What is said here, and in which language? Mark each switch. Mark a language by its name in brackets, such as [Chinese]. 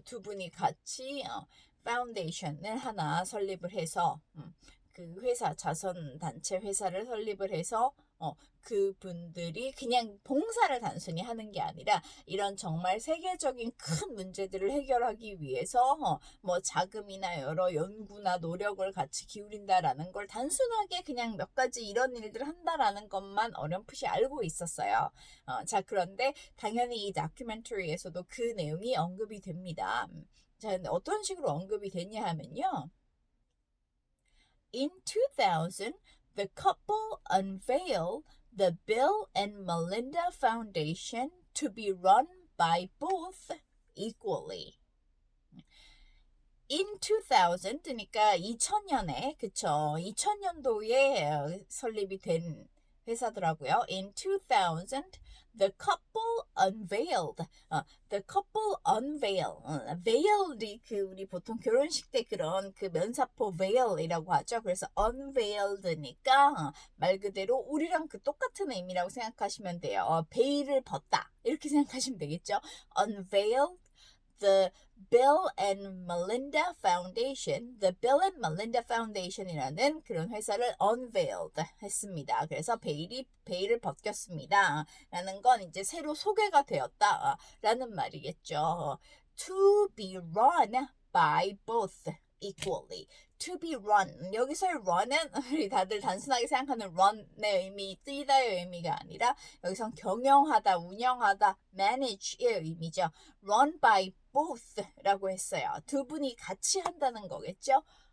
[Korean] 두 분이 같이 파운데이션을 하나 설립을 해서 그 회사 자선 단체 회사를 설립을 해서 그분들이 그냥 봉사를 단순히 하는 게 아니라 이런 정말 세계적인 큰 문제들을 해결하기 위해서 뭐 자금이나 여러 연구나 노력을 같이 기울인다라는 걸 단순하게 그냥 몇 가지 이런 일들을 한다라는 것만 어렴풋이 알고 있었어요. 자 그런데 당연히 이 다큐멘터리에서도 그 내용이 언급이 됩니다. 자 근데 어떤 식으로 언급이 됐냐 하면요. [English] In 2000, the couple unveiled the Bill and Melinda Foundation to be run by both equally. In 2000, [Korean] 그러니까 2000년에, 그쵸. 2000년도에 설립이 된 회사더라고요. [English] In 2000, the couple unveiled. The couple unveil. [Korean] veil이 우리 보통 결혼식 때 그런 그 면사포 veil이라고 하죠. 그래서 unveiled니까 말 그대로 우리랑 그 똑같은 의미라고 생각하시면 돼요. 베일을 벗다. 이렇게 생각하시면 되겠죠. [English] unveiled the Bill and Melinda Foundation, [Korean] the Bill and Melinda Foundation이라는 그런 회사를 unveiled 했습니다. 그래서 베일을 벗겼습니다. 라는 건 이제 새로 소개가 되었다. 라는 말이겠죠. [English] To be run by both equally. To be run. [Korean] 여기서의 run은 우리 다들 단순하게 생각하는 run의 의미, 뛰다의 의미가 아니라 여기선 경영하다, 운영하다, manage의 의미죠. [English] run by both [Korean] 라고 했어요. 두 분이 같이 한다는 거겠죠.